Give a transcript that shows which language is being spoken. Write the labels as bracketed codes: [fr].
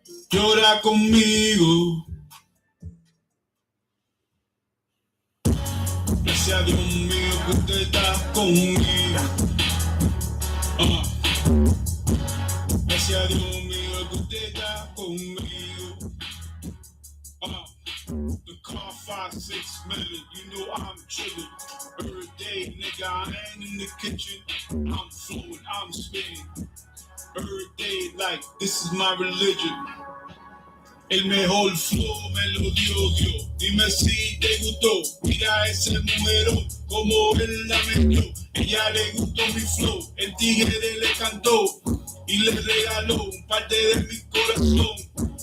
[es] llora conmigo. Gracias a Dios mío que usted está conmigo. Gracias a Dios mío que usted está conmigo. [en] The car 5-6 million, you know I'm chillin'. Every day, nigga, I ain't in the kitchen. I'm flowing, I'm spinning. Every day, like, this is my religion. [es] El mejor flow me lo dio Dios. Dime si te gustó. Mira ese mujerón, como él la metió. Ella le gustó mi flow. El tigre le cantó y le regaló un parte de mi corazón.